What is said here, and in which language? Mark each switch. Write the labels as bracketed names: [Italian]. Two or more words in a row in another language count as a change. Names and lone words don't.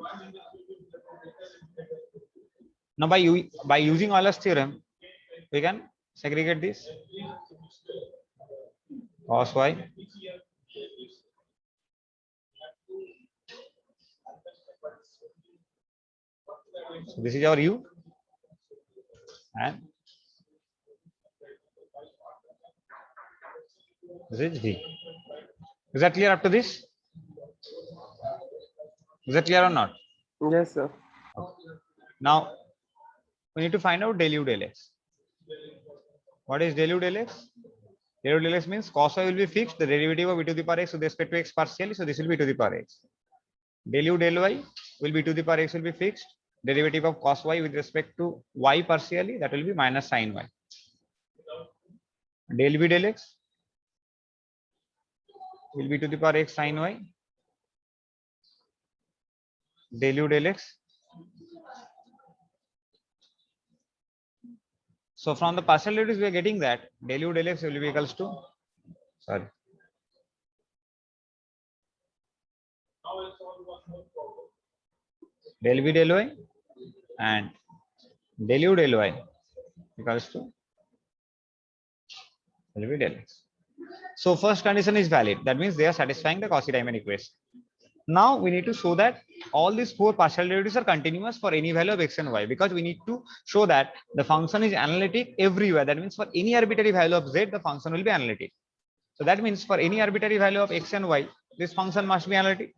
[English] Now by using Euler's theorem, we can segregate this cos y so this is our u and this is v. Is that clear up to this? Is that clear or not? Yes, sir. Okay. Now we need to find out del u del x. What is del u del x? Del u del x means cos y will be fixed, the derivative of e to the power x with respect to x partially, so this will be e to the power x. Del u del y will be e to the power x will be fixed, derivative of cos y with respect to y partially, that will be minus sin y. Del v del x will be to the power x sin y. Del u del x. So from the partial derivatives we are getting that del u del x will be equals to del v del y and del u del y equals to del v del x. So first condition is valid. That means they are satisfying the Cauchy-Riemann equation. Now we need to show that all these four partial derivatives are continuous for any value of x and y, because we need to show that the function is analytic everywhere. That means for any arbitrary value of z, the function will be analytic. So that means for any arbitrary value of x and y, this function must be analytic.